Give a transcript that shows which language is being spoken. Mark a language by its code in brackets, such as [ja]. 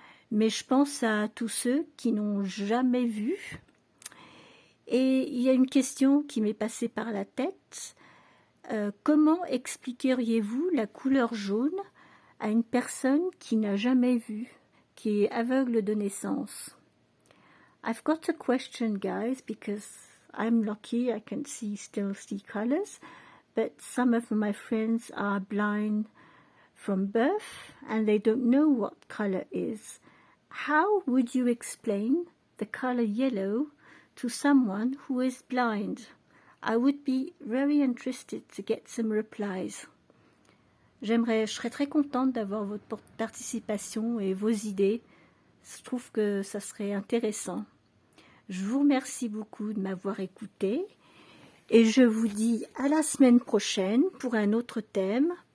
[fr] Mais je pense à tous ceux qui n'ont jamais vu. Et il y a une question qui m'est passée par la tête. Comment expliqueriez-vous la couleur jaune à une personne qui n'a jamais vu, qui est aveugle de naissance? [en] I've got a question, guys, because I'm lucky I can still see colors, but some of my friends are blind from birth and they don't know what color is. How would you explain the color yellow to someone who is blind? I would be very interested to get some replies. [fr] Je serais très contente d'avoir votre participation et vos idées. Je trouve que ça serait intéressant. Je vous remercie beaucoup de m'avoir écouté et je vous dis à la semaine prochaine pour un autre thème.